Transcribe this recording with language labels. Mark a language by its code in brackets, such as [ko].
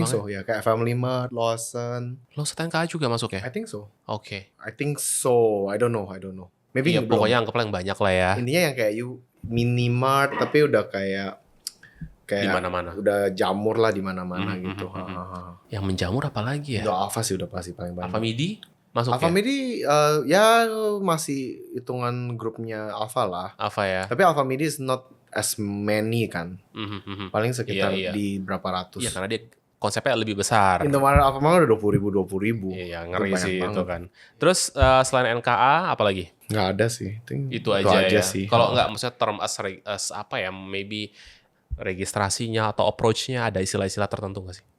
[en] I think so [id] ya, kayak [en] Family Mart, Lawson. [id] Lawson NKA juga masuk ya? [en] I think so. [id] Oke. [en] I think so. I don't know. Maybe [id] ya, pokoknya anggap yang banyak lah ya. Intinya yang kayak you Minimart tapi udah kayak di mana-mana. Udah jamur lah di mana-mana gitu. Yang menjamur apa lagi ya? Udah Alpha sih udah pasti paling banyak. Alpha Midi masuk Alpha Midi ya masih hitungan grupnya Alpha lah. Alpha ya. Tapi [en] Alpha Midi is not as many [id] kan. Paling sekitar di berapa ratus. Iya karena dia konsepnya lebih besar. Indomaret Alfamart udah 20.000. Iya ngeri sih itu kan. Terus selain NKA apa lagi? Nggak ada sih. Itu aja ya. Sih. Kalau nggak maksudnya [en] term as [id] apa ya? Maybe registrasinya atau approach-nya ada istilah-istilah tertentu nggak sih?